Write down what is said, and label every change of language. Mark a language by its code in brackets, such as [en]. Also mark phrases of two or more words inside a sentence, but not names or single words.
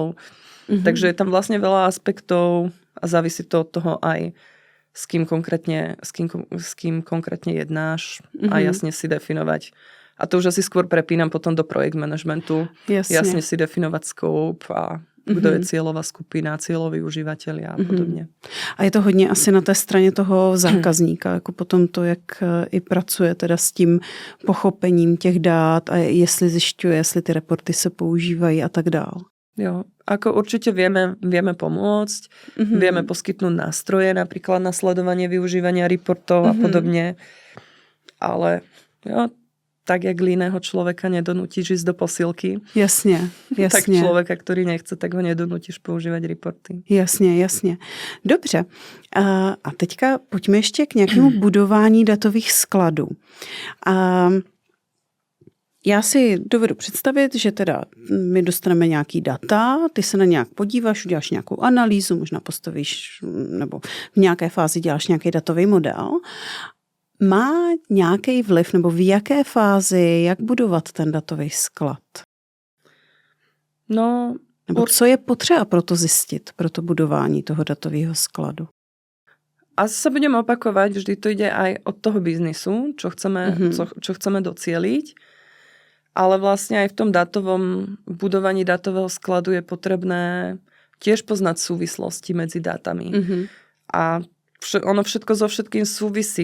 [sk] Takže je tam vlastne veľa aspektov a závisí to od toho aj s kým konkrétne jednáš a jasne si definovať. A to už asi skôr prepínam potom do projekt managementu. Jasne si definovať scope a kdo je cieľová skupina, cieľoví užívateľia a podobne. [cs] A je to hodně asi na té straně toho zákazníka, jako potom to, jak i pracuje teda s tím pochopením těch dát a jestli zjišťuje, jestli ty reporty se používají a tak dál. Jo, [sk] ako určite vieme pomôcť, vieme poskytnúť nástroje napríklad na sledovanie využívania reportov a podobne, ale jo, tak [cs] jak líného [sk] človeka nedonútiš ísť do posilky. Jasne. Tak človeka, ktorý nechce, tak ho nedonútiš používať reporty. [cs] Jasně. Dobře. A teďka pojďme ještě k nějakému budování datových skladů. Já si dovedu představit, že teda my dostaneme nějaký data, ty se na nějak podíváš, uděláš nějakou analýzu, možná postavíš, nebo v nějaké fázi děláš nějaký datový model. Má nějaký vliv, nebo v jaké fázi, jak budovat ten datový sklad? No, nebo co je potřeba pro to zjistit, pro to budování toho datového skladu? [sk] Asi sa budem opakovať, vždy to ide aj od toho biznisu, čo chceme docieliť. Ale vlastne aj v tom budovaní datového skladu je potrebné tiež poznať súvislosti medzi dátami. A ono všetko so všetkým súvisí.